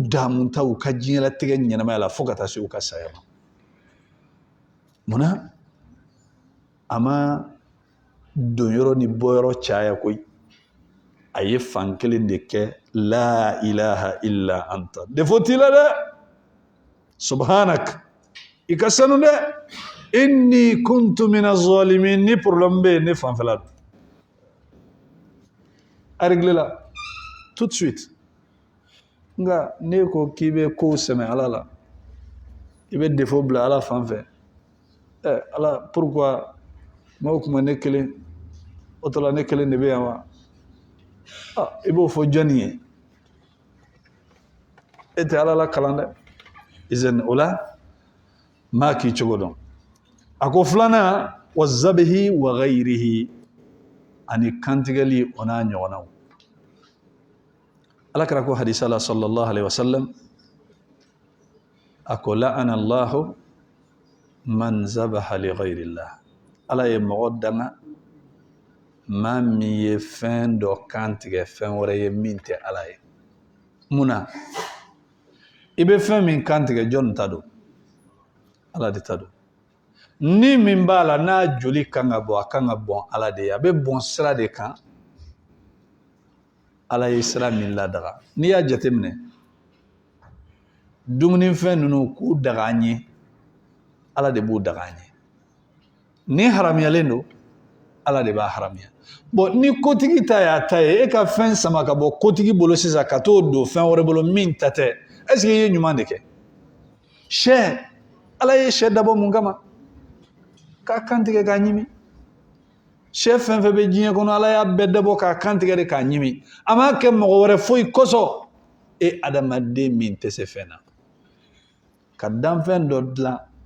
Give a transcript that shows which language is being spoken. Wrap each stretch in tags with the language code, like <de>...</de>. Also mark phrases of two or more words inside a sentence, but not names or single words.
<bm>damunta u ka diɲɛlatigɛ ɲɛnamaya la fo ka taa se u ka saya ma munna a ma don yɔrɔ ni bɔyɔrɔ caya koyi a ye fan kelen de kɛ</bm> <ar>لا إله إلا أنت</ar> <bm>defo t'i la dɛ subhanak i ka sanu dɛ</bm> <ar>إني كنت من الظالمين</ar> <bm>ni problème bɛ yen ne fanfɛla don a réglé la</bm> <fr>tout de suite</fr> <bm>nka ne ko k'i bɛ kow sɛmɛ Ala la i bɛ défaut bila Ala fan fɛ Ala pourquoi m'o kuma ne kelen o tɔ la ne kelen de bɛ yan wa i b'o fɔ jɔnni ye e tɛ Ala la kalan dɛ izan o la maa k'i cogo dɔn a ko filanan</bm> <ar>والذبيح وغيره</ar> <bm>ani kantigɛli o n'a ɲɔgɔnnaw Ala kɛra ko hadisa la</bm> <ar>صلى الله عليه وسلم</ar> <bm>a ko</bm> <ar>لعن الله من ذبح لغير الله</ar> <bm>Ala ye mɔgɔ danga maa min ye fɛn dɔ kantigɛ fɛn wɛrɛ ye min tɛ Ala ye munna i bɛ fɛn min kantigɛ jɔn ta don Ala de ta don ni min b'a la n'a joli kan ka bɔ a kan ka bɔn Ala de ye a bɛ bɔn sira de kan Ala ye sira min ladaga n'i y'a jateminɛ dumunifɛn ninnu k'u daga an ye Ala de b'u daga an ye ni haramuyalen don Ala de b'a haramiya bon ni kotigi ta y'a ta ye e ka fɛn sama ka bɔ kotigi bolo sisan ka t'o don fɛn wɛrɛ bolo min ta tɛ</bm> <fr>est-ce que</fr> <bm>i ye ɲuman de kɛ sɛ Ala ye sɛ dabɔ mun kama k'a kantigɛ k'a ɲimi sɛ fɛn fɛn bɛ diɲɛ kɔnɔ Ala y'a bɛɛ dabɔ k'a kantigɛ de k'a ɲimi a m'a kɛ mɔgɔ wɛrɛ foyi kosɔn e adamaden min tɛ se fɛn na ka danfɛn dɔ dilan</bm>